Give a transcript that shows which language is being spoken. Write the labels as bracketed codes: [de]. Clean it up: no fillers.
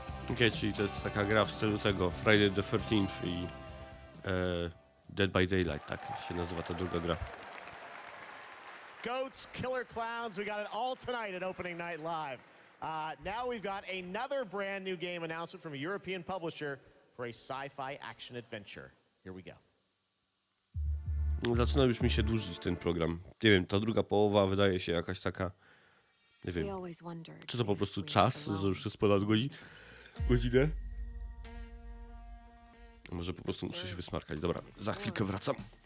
[pl] Okay, czyli to jest taka gra w stylu tego Friday the 13th i Dead by Daylight, tak się nazywa ta druga gra. [en] Goats, killer clowns, we got it all tonight at Opening Night Live. Now we've got another brand new game announcement from a European publisher for a sci-fi action adventure. Here we go. [pl] Zaczyna już mi się dłużyć ten program. Nie wiem, ta druga połowa wydaje się jakaś taka, nie wiem, czy to po prostu czas, że już jest ponad godzinę? Może po prostu muszę się wysmarkać. Dobra, za chwilkę wracam.